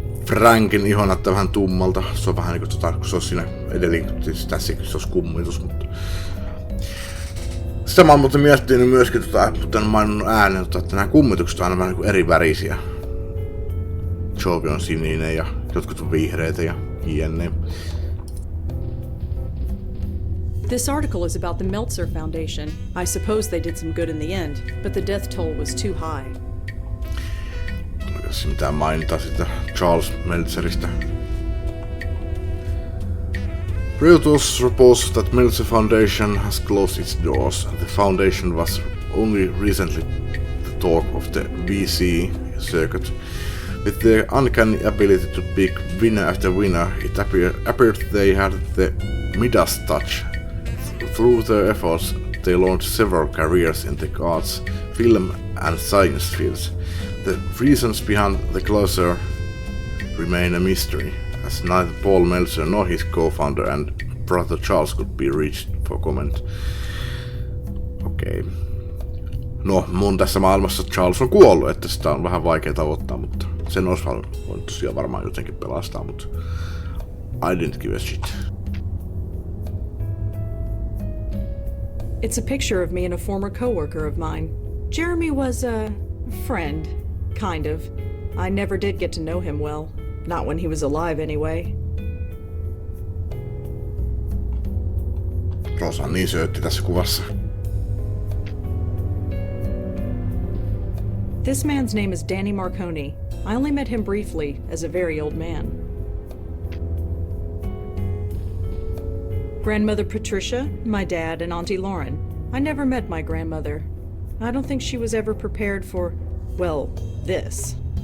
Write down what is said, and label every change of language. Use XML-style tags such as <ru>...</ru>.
<fi>Frankin iho näyttää vähän tummalta. Se on vähän niinku kun se on siinä edelleen, siis tässäkin se olisi kummitus, mutta sitä mä oon muuten miettinyt myöskin, mutta en maininnut ääneen, että nämä kummitukset on aina vähän niinku eri värisiä. Jovi on sininen ja jotkut on vihreitä ja jne.</fi> <en>This article is about the Meltzer Foundation. I suppose they did some good in the end, but the death toll was too high.</en> <fi>Oliko se mitään mainita sitä Charles Meltzeristä?</fi> <en>Reuters reports that Meltzer Foundation has closed its doors. The foundation was only recently the talk of the VC circuit. With their uncanny ability to pick winner after winner, it appeared they had the Midas touch. Through their efforts, they launched several careers in the arts, film and science fields. The reasons behind the closure remain a mystery, as neither Paul Meltzer nor his co-founder and brother Charles could be reached for comment.</en> <fi>Okei. No, mun tässä maailmassa Charles on kuollut, että sitä on vähän vaikea tavoittaa, mutta sen olisi voinut tosiaan varmaan jotenkin pelastaa, mutta</fi> <en>I didn't give a shit. It's a picture of me and a former coworker of mine. Jeremy was a friend, kind of. I never did get to know him well. Not when he was alive, anyway.</en> <fi>Rosa on niin söötti tässä kuvassa.</fi> <en>This man's name is Danny Marconi. I only met him briefly, as a very old man. Grandmother Patricia, my dad, and Auntie Lauren. I never met my grandmother. I don't think she was ever prepared for, well, this.</en>